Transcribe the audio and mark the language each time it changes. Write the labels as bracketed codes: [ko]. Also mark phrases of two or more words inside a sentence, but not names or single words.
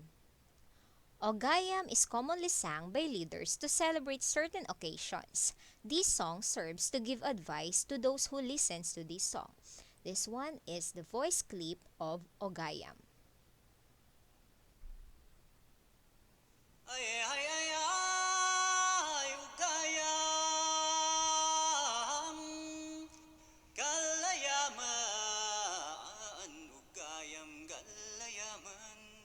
[en] Ogayam is commonly sung by leaders to celebrate certain occasions. This song serves to give advice to those who listens to this song. This one is the voice clip of Ogayam. Ay, ay, ay, ay, ugayam, galayaman, ugayam, galayaman.